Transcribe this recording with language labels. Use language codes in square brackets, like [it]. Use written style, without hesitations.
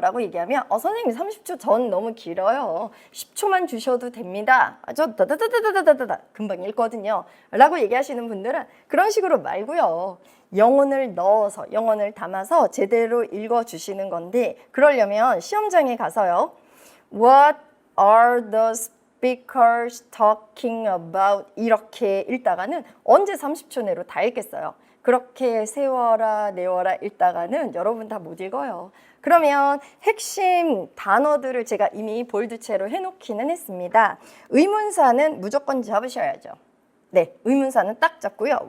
[ko] 라고 얘기하면 선생님 30초 전 너무 길어요. 10초만 주셔도 됩니다. 저 다다다다다다다 금방 읽거든요. 라고 얘기하시는 분들은 그런 식으로 말고요. 영혼을 넣어서, 영혼을 담아서 제대로 읽어주시는 건데, 그러려면 시험장에 가서요. [en] What are the speakers talking about? [ko] 이렇게 읽다가는 언제 30초 내로 다 읽겠어요. 그렇게 세워라 내워라 읽다가는 여러분 다 못 읽어요. 그러면 핵심 단어들을 제가 이미 볼드체로 해놓기는 했습니다. 의문사는 무조건 잡으셔야죠. 네, 의문사는 딱 잡고요.